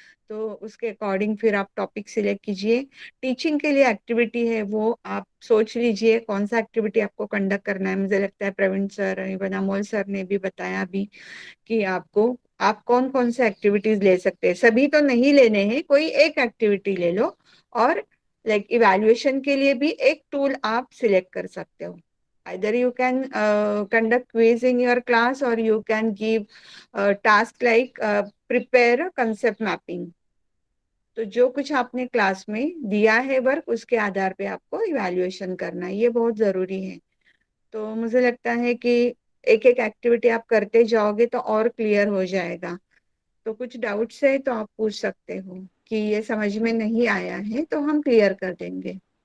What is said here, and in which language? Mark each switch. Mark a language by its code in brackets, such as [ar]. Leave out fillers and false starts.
[hi] तो उसके अकॉर्डिंग फिर आप टॉपिक सिलेक्ट कीजिए। टीचिंग के लिए एक्टिविटी है वो आप सोच लीजिए कौन सा एक्टिविटी आपको कंडक्ट करना है। मुझे लगता है Praveen sir even Amol sir ने भी बताया अभी कि आप कौन कौन से एक्टिविटीज ले सकते हैं। सभी तो नहीं लेने हैं, कोई एक एक्टिविटी ले लो और लाइक इवैल्यूएशन के लिए भी एक टूल आप सिलेक्ट कर सकते हो। [en] either you can conduct quiz in your class or you can give task like prepare a concept mapping। [hi] तो जो कुछ आपने क्लास में दिया है वर्क उसके आधार पे आपको इवैल्यूएशन करना है, ये बहुत जरूरी है। तो मुझे लगता है कि एक एक एक्टिविटी आप करते जाओगे तो और क्लियर हो जाएगा। तो कुछ डाउट्स है तो आप पूछ सकते हो कि ये समझ में नहीं आया है तो हम क्लियर कर देंगे।